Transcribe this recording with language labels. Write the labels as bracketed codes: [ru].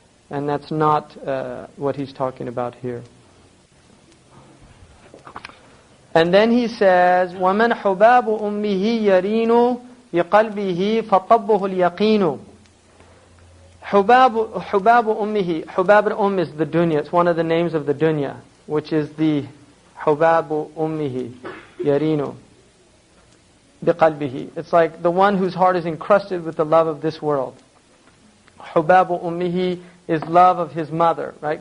[en] And that's not what he's talking about here. And then he says, [ar] وَمَنْ حُبَابُ أُمِّهِ يَرِينُ بِقَلْبِهِ فَطَبُّهُ الْيَقِينُ. حُبَابُ أُمِّهِ. [en] Hubab al-Umm is the dunya. It's one of the names of the dunya, which is the [ar] حُبَابُ أُمِّهِ يَرِينُ بِقَلْبِهِ. [en] It's like the one whose heart is encrusted with the love of this world. [ar] حُبَابُ أُمِّهِ [en] is love of his mother, right?